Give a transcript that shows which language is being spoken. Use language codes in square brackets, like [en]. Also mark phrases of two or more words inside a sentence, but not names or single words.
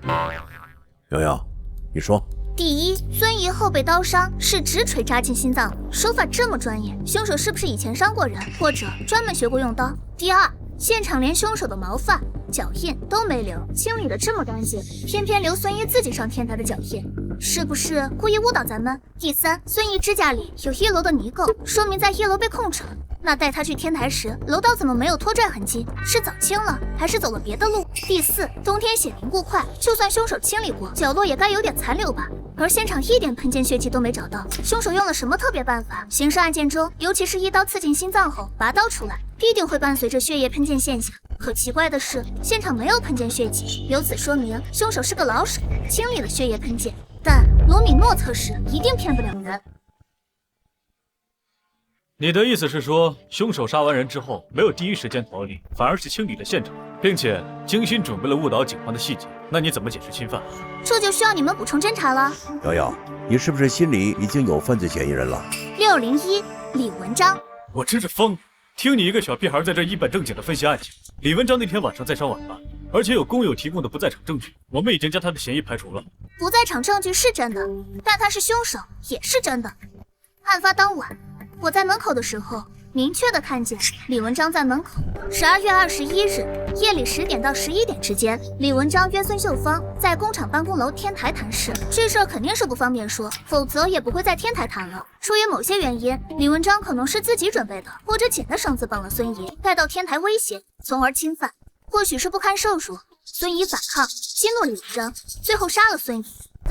[zh] 瑤瑤，你說。第一，孫怡後背刀傷是直錘扎進心臟，手法這麼專業，兇手是不是以前傷過人，或者專門學過用刀？第二，現場連兇手的毛髮、腳印都沒留，清理得這麼乾淨，偏偏留孫怡自己上天台的腳印，是不是故意誤導咱們？第三，孫怡指甲裡有1樓的泥垢，說明在1樓被控制了。那帶他去天台時，樓道怎麼沒有拖拽痕跡？是早清了，還是走了別的路？第四，冬天血凝固快，就算兇手清理過，角落也該有點殘留吧？而現場一點噴濺血跡都沒找到，兇手用了什麼特別辦法？刑事案件中，尤其是一刀刺進心臟後拔刀出來，必定會伴隨着血液噴濺現象。可奇怪的是，現場沒有噴濺血跡，由此說明兇手是個老手，清理了血液噴濺。但羅米諾測試一定騙不了人。你的意思是說，兇手殺完人之後沒有第一時間逃離，反而是清理了現場，並且精心準備了誤導警方的細節？那你怎麼解釋侵犯？這就需要你們補充偵查了。瑤瑤，你是不是心裡已經有犯罪嫌疑人了？601李文章。我真是瘋！聽你一個小屁孩在這一本正經的分析案情。李文章那天晚上在燒晚飯，而且有工友提供的不在場證據，我們已經將他的嫌疑排除了。不在場證據是真的，但他是兇手也是真的。案發當晚，我在門口的時候，明確的看見李文章在門口。12月21日夜裡10點到11點之間，李文章約孫秀芳在工廠辦公樓天台談事。這事兒肯定是不方便說，否則也不會在天台談了。出於某些原因，李文章可能是自己準備的，或者剪的繩子綁了孫怡，帶到天台威脅，從而侵犯。或許是不堪受辱，孫怡反抗，激怒李文章，最後殺了孫怡。